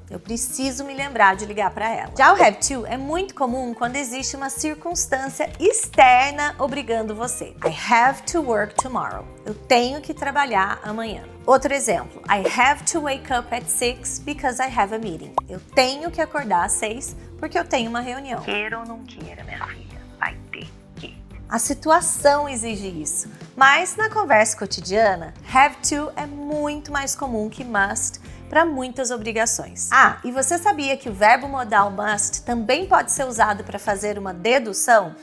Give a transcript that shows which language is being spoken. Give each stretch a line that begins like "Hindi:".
Portuguese: Eu preciso me lembrar de ligar para ela. Já o have to é muito comum quando existe uma circunstância externa obrigando você.
English: I have to work tomorrow.
Portuguese: Eu tenho que trabalhar amanhã. Outro exemplo,
English: I have to wake up at 6 because I have a meeting.
Portuguese: Eu tenho que acordar às 6 porque eu tenho uma reunião. Queira ou não queira, minha filha, vai ter que. A situação exige isso, mas na conversa cotidiana, have to é muito mais comum que must para muitas obrigações. Ah, e você sabia que o verbo modal must também pode ser usado para fazer uma dedução?